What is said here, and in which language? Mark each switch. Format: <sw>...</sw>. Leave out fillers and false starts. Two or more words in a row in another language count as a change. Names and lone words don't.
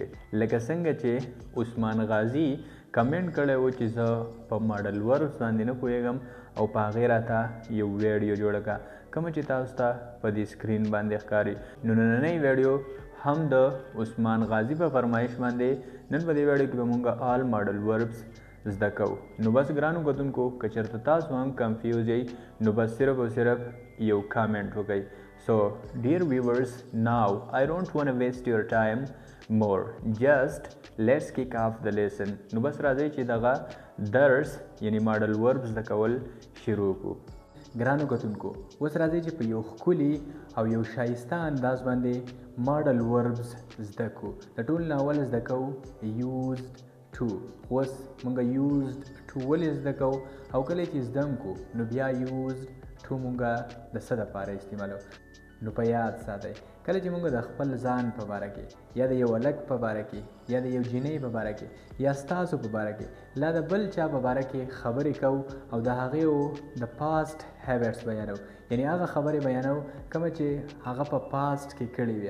<ps>لکه څنګه چې عثمان غازي کمنټ کړی و چې زه په</ps> <en>model verbs</en> <ps>باندې نه پوهېږم او په هغې راته یو ویډیو جوړه کړه، کومه چې تاسو ته په دې سکرین باندې ښکاري. نو نننۍ ویډیو هم د عثمان غازي په فرمایش باندې نن په دې ویډیو کې به مونږ</ps> <en>all model verbs</en> <ps>زده کوو. نو بس ګرانو کتونکو که چېرته تاسو هم کنفیوز یئ، نو بس صرف او صرف یو کامنټ وکئ.</ps> <en>So dear viewers, now I don't want to waste your time more. Just let's kick off the lesson.</en> <ps>نو بس راځئ چې دغه درس یعنی</ps> <en>model verbs</en> <ps>زده کول شروع کړو. ګرانو کتونکو اوس راځئ چې په یو ښکلي او یو ښایسته انداز باندې</ps> <en>model verbs</en> <ps>زده کړو. د ټول نه اول زده کوو used to. اوس مونږ used to ولې زده کوو او کله چې زده هم کړو نو بیا used to مونږ د څه دپاره استعمالوو. نو په یاد ساتئ کله چې مونږ د خپل ځان په باره کې یا د یو هلک په باره کې یا د یو جینۍ په باره کې یا ستاسو په باره کې لا د بل چا په باره کې خبرې کوو او د هغې د</ps> <en>past habits</en> <ps>بیانو، یعنی هغه خبرې بیانو کومه چې هغه په پاسټ کې کړې وي،</ps>